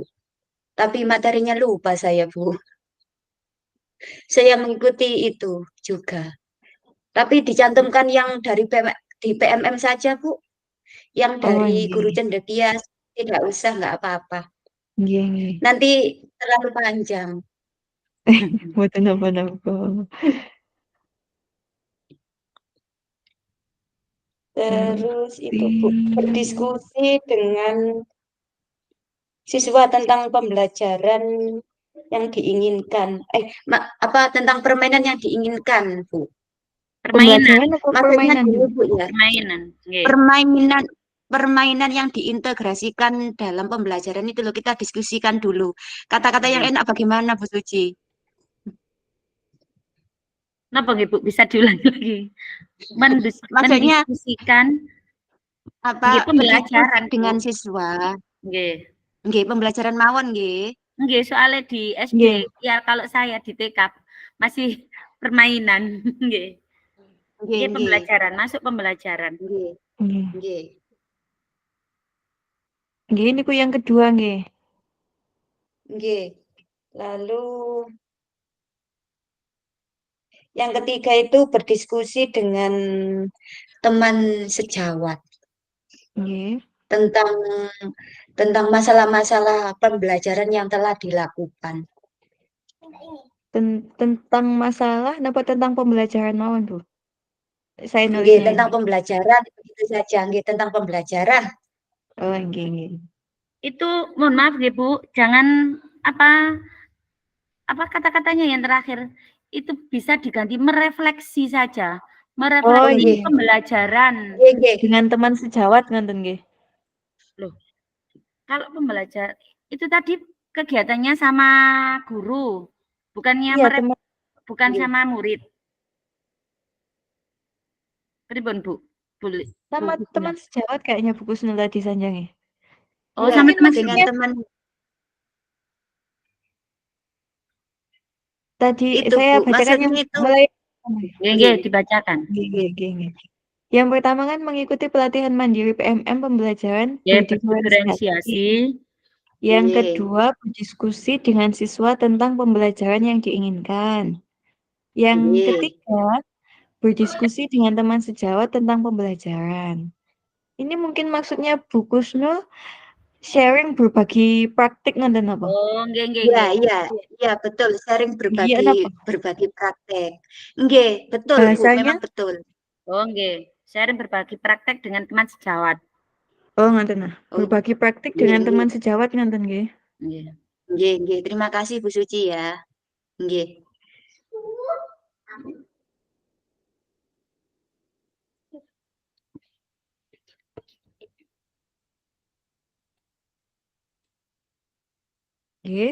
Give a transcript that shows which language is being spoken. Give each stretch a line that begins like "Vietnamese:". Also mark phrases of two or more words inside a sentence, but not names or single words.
Indonesian: Tapi materinya lupa saya Bu. Saya mengikuti itu juga. Tapi dicantumkan yang dari di PMM saja Bu. Yang oh dari guru nggih, cendekia tidak usah, nggak apa-apa.
Javanese: nggih, nggih.
Indonesian: Nanti terlalu panjang.
Javanese: Mboten napa-napa.
Indonesian: Terus itu Bu, Nanti berdiskusi dengan siswa tentang pembelajaran yang diinginkan. Apa tentang permainan yang diinginkan, Bu? Permainan, pembelajaran atau Maksudnya permainan gini, Ibu? Bu ya. permainan. Nggih. Permainan permainan yang diintegrasikan dalam pembelajaran itu loh, kita diskusikan dulu. Kata-kata yang Nggih. enak bagaimana, Bu Suci?
Javanese: Napa nggih, Bu?
Indonesian: Bisa diulangi lagi? Maksudnya Mendiskusikan nggih apa? Berdiskusi pembelajaran, Bu. dengan siswa. Nggih.
Javanese: Nggih, pembelajaran mawon nggih.
Indonesian: Nggih, soalnya di SD, Nggih. ya kalau saya di TK masih permainan, nggih. Nggih, Nggih, nggih. pembelajaran, masuk pembelajaran. Nggih, Nggih. nggih.
Javanese: Nggih, niku
Indonesian: yang kedua nggih. Nggih. Lalu yang ketiga itu berdiskusi dengan teman sejawat Nggih. tentang masalah-masalah pembelajaran yang telah dilakukan. Tentang masalah napa tentang pembelajaran mawon, Bu? Saya Nggih, nulisnya tentang ini. pembelajaran itu saja, nggih, tentang pembelajaran.
Javanese: Oh, nggih, nggih.
Indonesian: Itu mohon maaf nggih, Bu, jangan apa kata-katanya yang terakhir itu bisa diganti merefleksi saja. Oh, Merefleksi nggih. pembelajaran.
Javanese: Nggih, nggih.
Indonesian: Dengan teman sejawat
Javanese: ngoten nggih.
Indonesian: Loh, kalau pembelajar itu tadi kegiatannya sama guru, bukannya Iya, teman bukan Nggih. sama murid. Pripun, Bu? Boleh. sama Bu teman Gina. sejawat kayaknya Bu Kusnul tadi sanjangi. Oh, Ya, sama teman dengan maksudnya teman tadi itu, saya Bu. bacakan yang Maksudnya itu mulai nggih, nggih. dibacakan.
Javanese: nggih, nggih, nggih.
Indonesian: Yang pertama kan mengikuti pelatihan mandiri PMM pembelajaran Ya, berdiferensiasi. berdiferensiasi. Yang Nggih. kedua, berdiskusi dengan siswa tentang pembelajaran yang diinginkan. Yang Nggih. ketiga, berdiskusi dengan teman sejawat tentang pembelajaran. Ini mungkin maksudnya Bu Kusnul sharing berbagi praktik nanti apa?
Javanese: Oh, nggih, nggih,
Indonesian: Iya, nggih. iya, iya, betul. Sharing Iya apa? berbagi praktek. Nggih, betul, Bu. Bahasanya? Memang betul. Oh, nggih. Sharing berbagi praktek dengan teman sejawat.
Javanese: Oh, ngoten nah.
Indonesian: Oh, Berbagi praktik nggih, dengan nggih. teman sejawat
Javanese: ngoten nggih.
Indonesian: Nggih.
Javanese: Nggih, nggih.
Indonesian: Terima kasih Bu Suci ya. Nggih. Nggih.